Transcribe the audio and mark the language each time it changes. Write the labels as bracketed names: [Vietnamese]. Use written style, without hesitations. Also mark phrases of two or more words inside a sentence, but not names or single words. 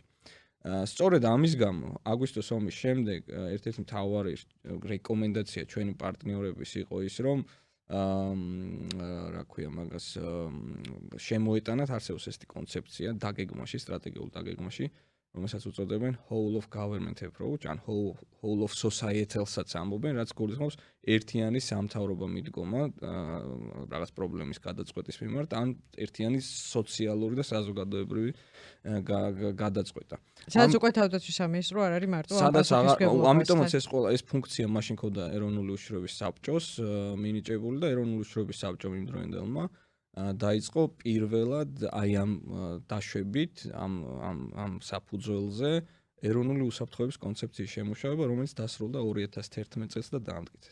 [Georgian] სწორედ ამის გამო, აგვისტოს ომის შემდეგ ერთ-ერთი მთავარი რეკომენდაცია ჩვენი პარტნიორების იყო ის, რომ რა ქვია მაგას შემოეტანათ არსებობს ესეთი კონცეფცია დაგეგმაში, სტრატეგიულ დაგეგმაში, რომელსაც უწოდებენ [English] whole of government approach, [Georgian] ან [English] whole of societal- [Georgian] საც ამბობენ, რაც გულისხმობს ერთიანი სამთავრობო მიდგომა რაღაც პრობლემის გადაწყვეტის მიმართ, ან ერთიანი სოციალური და საზოგადოებრივი გადაწყვეტა. სადაც უკვე თავდაცვის სამინისტრო არ არის მარტო ამიტომაც ეს ფუნქცია მაშინ ქონდა ეროვნული უშიშროების საბჭოს მინიჭებული და ეროვნული უშიშროების საბჭომ იმდროინდელმა დაიწყო პირველად აი ამ დაშვებით ამ საფუძველზე ეროვნული უსაფრთხოების კონცეფციის შემუშავება, რომელიც დასრულდა 2011 წელს და დაამტკიცეს.